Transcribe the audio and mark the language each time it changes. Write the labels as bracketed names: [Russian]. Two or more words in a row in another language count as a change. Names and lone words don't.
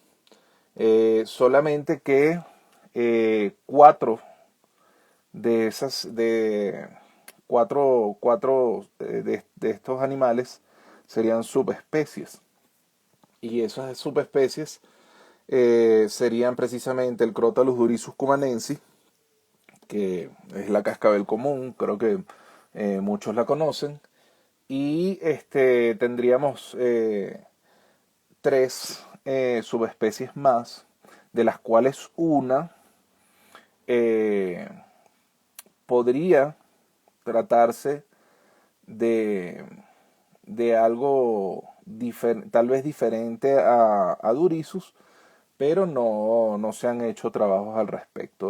[Spanish] Solamente que cuatro de esas, de cuatro de estos animales serían subespecies. Y esas subespecies serían precisamente el Crotalus durisus cumanensis, que es la cascabel común, creo que muchos la conocen. Y tendríamos tres subespecies más, de las cuales una eh, podría tratarse de, de algo tal vez diferente a Durisus, pero no se han hecho trabajos al respecto.